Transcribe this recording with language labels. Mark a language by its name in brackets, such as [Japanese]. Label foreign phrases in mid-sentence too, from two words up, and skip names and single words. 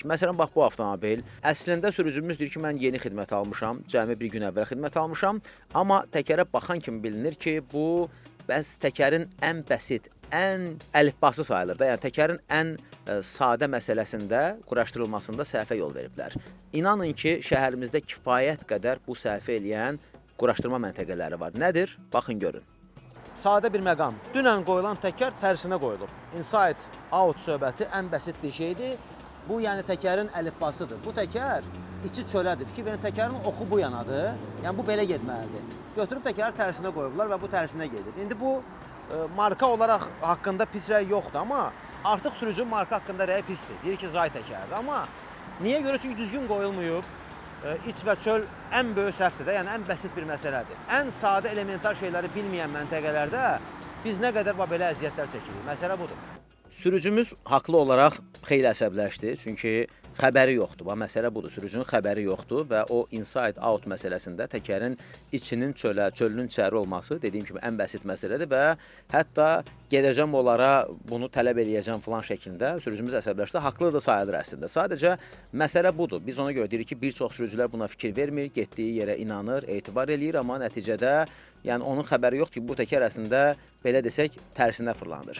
[Azerbaijani] Məsələn, bax, bu avtomobil, əslində sürücümüz deyir ki, mən yeni xidmət almışam, cəmi bir gün əvvəl xidmət almışam, amma təkərə baxan kimi bilinir ki, bu təkərin ən bəsit, ən əlifbası sayılır da, yəni təkərin ən sadə məsələsində, quraşdırılmasında səhvə yol veriblər. İnanın ki, şəhərimizdə kifayət qədər bu səhvə eləyən quraşdırma məntəqələri var. Nədir? Baxın, görün. Sadə bir məqam. Dünən qoyulan təkər tərsinə qoyulub. [English] Inside out [Azerbaijani] söhbəti ən bəsit bir şeydir. Bu, yəni təkərin əlifbasıdır. Bu təkər içi çölədir. Fikir verin, təkərin oxu bu yanadır. Yəni, bu belə getməlidir. Götürüb təkəri tərsinə qoyublar və bu tərsinə gedir. İndi bu, marka olaraq haqqında pis rəy yoxdur, amma artıq sürücünün marka haqqında rəyi pisdir. Deyir ki, Zay təkərdir. Amma niyə görə? Çünki düzgün qoyulmayıb. İç və çöl ən böyük səhvdir də, yəni ən bəsit bir məsələdir. Ən sadə elementar şeyləri bilməyən məntəqələrdə biz nə qədər belə əziyyətlər çəkirik. Məsələ budur. Sürücümüz haqlı olaraq xeyli əsəbləşdi, çünki xəbəri yoxdur. Məsələ budur, sürücünün xəbəri yoxdur və o [English] inside out [Azerbaijani] məsələsində təkərin içinin çölə, çölünün içəri olması dediyim kimi ən bəsit məsələdir və hətta gedəcəm onlara bunu tələb eləyəcəm filan şəklində sürücümüz əsəbləşdi. Haqlı da sayılır əslində. Sadəcə məsələ budur. Biz ona görə deyirik ki, bir çox sürücülər buna fikir vermir, getdiyi yerə inanır, etibar eləyir, amma nəticədə yəni onun xəbəri yoxdur ki, bu təkər əslində belə desək tərsinə fırlanır.